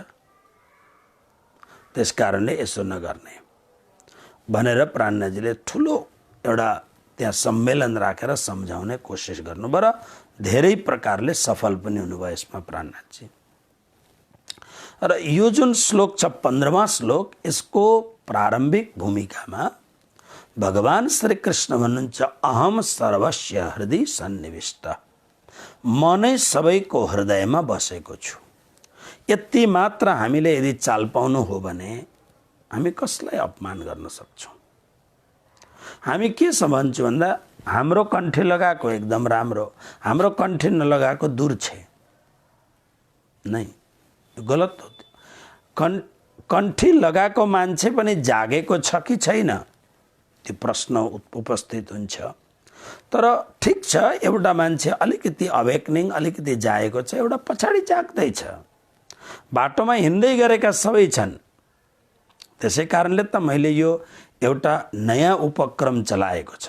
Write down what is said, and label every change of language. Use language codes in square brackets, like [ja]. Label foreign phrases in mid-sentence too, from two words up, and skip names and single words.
[ne] त्यसकारणले यसो नगर्ने भनेर प्राणनाजीले ठुलो एउटा त्यहाँ सम्मेलन राखेर सम्झाउने कोसिस गर्नुभयो र धेरै प्रकारले सफल पनि हुनुभयो यसमा प्राणनाथजी। र यो जुन श्लोक छ 15वां श्लोक, यसको प्रारम्भिक भूमिकामा भगवान श्री कृष्ण भन्नुहुन्छ, [sa] अहम सर्वस्य हृदय सन्निविष्ट, [ne] म नै सबैको हृदयमा बसेको छु। यति मात्र हामीले यदि चाल पाउनु हो भने हामी कसलाई अपमान गर्न सक्छौँ? हामी के सम्झन्छौँ भन्दा हाम्रो कण्ठी लगाएको एकदम राम्रो, हाम्रो कण्ठी नलगाएको दूर छे नहीं, गलत हो। कण्ठी लगाएको मान्छे पनि जागेको छ कि छैन त्यो प्रश्न उपस्थित हुन्छ। तर ठिक छ, एउटा मान्छे अलिकति अवेकनिङ अलिकति जागेको छ, एउटा पछाडि जाग्दैछ। बाटोमा हिँड्दै गरेका सबै छन्। त्यसै कारणले त मैले यो एउटा नयाँ उपक्रम चलाएको छ।